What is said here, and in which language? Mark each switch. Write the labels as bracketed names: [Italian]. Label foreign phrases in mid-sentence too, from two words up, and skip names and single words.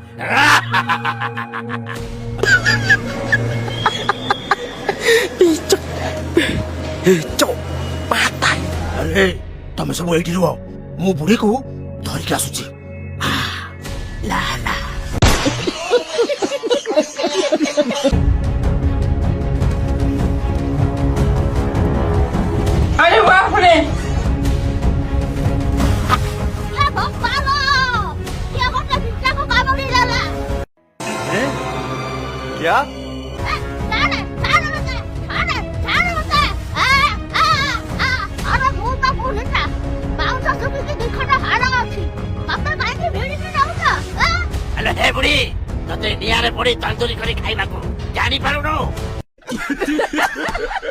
[Odia] ଆରେ ତମେ ସବୁ ଏଇଠି ରୁହ ମୁଁ ବୁଢୀକୁ ଧରିକି ଆସୁଛି। ଲା ଲା [Hindi] अरे बाप रे क्या [Odia] ହେଲେ ହେ ବୁଢୀ ତତେ ନିଆଁରେ ପଡି ତନ୍ଦୁରୀ କରି ଖାଇବାକୁ ଜାଣିପାରୁନୁ?